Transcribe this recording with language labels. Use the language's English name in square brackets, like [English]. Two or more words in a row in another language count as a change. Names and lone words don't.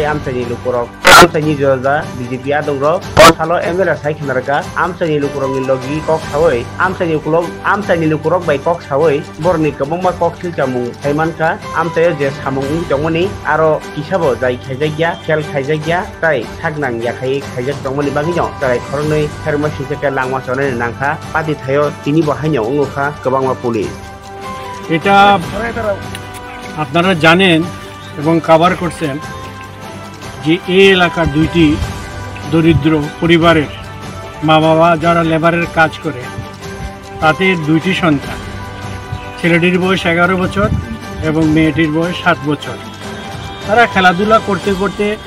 [Kok Borok] amchaini lukurok amchaini joja BJP adongro salo MLA saikhnarka amchaini lukurokni logi kok sawai amchaini lukurok bai kok sawai borni kabongma kok silchamung thaimanka amchayo je samung jongmani aro kisabo jai khaijakya khel khaijakya tai thaknang yakhai khaijak jongmani bagino sarai khornoi khairma sisaka langma sonai nangkha pati thayo tini bahaino ungukha kabangma পুলিশ [Bangla] এটা আপনারা জানেন এবং কভার করছেন যে এই এলাকার দুইটি দরিদ্র পরিবারের মা বাবা যারা লেবারের কাজ করে তাদের দুইটি সন্তান ছেলেটির বয়স 11 বছর এবং মেয়েটির বয়স 7 বছর তারা খেলাধুলা করতে করতে